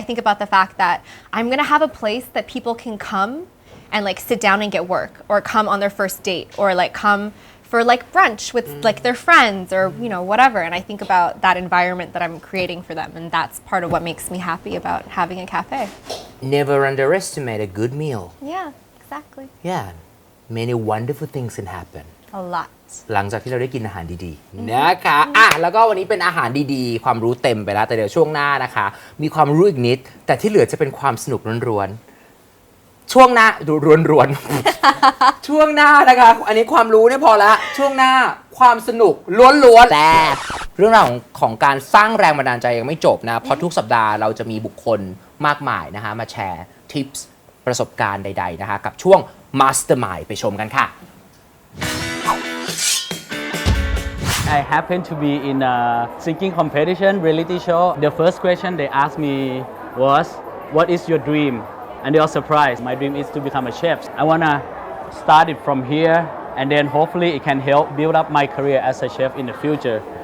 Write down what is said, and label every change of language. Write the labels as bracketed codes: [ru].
[en] I think about the fact that I'm gonna have a place that people can come and like sit down and get work or come on their first date or like come for like brunch with like their friends or you know whatever. And I think about that environment that I'm creating for them and that's part of what makes me happy about having a cafe. Never underestimate a good meal. Yeah, exactly. Yeah. Many wonderful things can happen. A lot. [th] หลังจากที่เราได้กินอาหารดีๆนะคะแล้วก็วันนี้เป็นอาหารดีๆความรู้เต็มไปแล้วแต่เดี๋ยวช่วงหน้านะคะมีความรู้อีกนิดแต่ที่เหลือจะเป็นความสนุกล้วนๆช่วงหน้าดูล้วนๆ ช่วงหน้านะคะอันนี้ความรู้เนี่ยพอละช่วงหน้าความสนุกล้วนๆแต่เรื่องราวของการสร้างแรงบันดาลใจยังไม่จบนะเพราะทุกสัปดาห์เราจะมีบุคคลมากมายนะคะมาแชร์ทิปส์ประสบการณ์ใดๆนะคะกับช่วง Mastermind ไปชมกันค่ะ [en] I happened to be in a singing competition reality show. The first question they asked me was, what is your dream? And they were surprised. My dream is to become a chef. I want to start it from here and then hopefully it can help build up my career as a chef in the future.